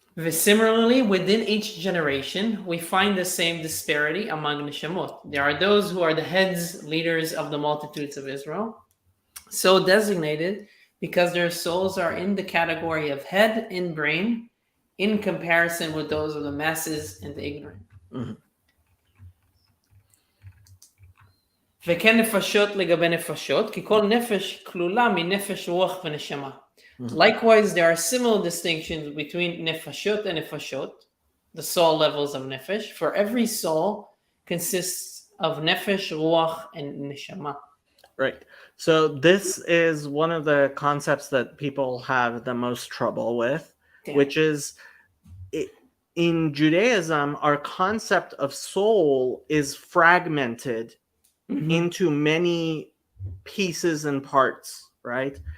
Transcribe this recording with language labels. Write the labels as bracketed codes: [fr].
[en] Similarly, within each generation, we find the same disparity among neshamot. There are those who are the heads, leaders of the multitudes of Israel, so designated because their souls are in the category of head and brain in comparison with those of the masses and the ignorant. [he] וכן נפשות לגבי נפשות, כי כל נפש כלולה מנפש רוח ונשמה. [en] Likewise, there are similar distinctions between nefashot and nefashot, the soul levels of nefesh. For every soul consists of nefesh, ruach, and neshama. Right. So this is one of the concepts that people have the most trouble with, which is, in Judaism, our concept of soul is fragmented into many pieces and parts, right?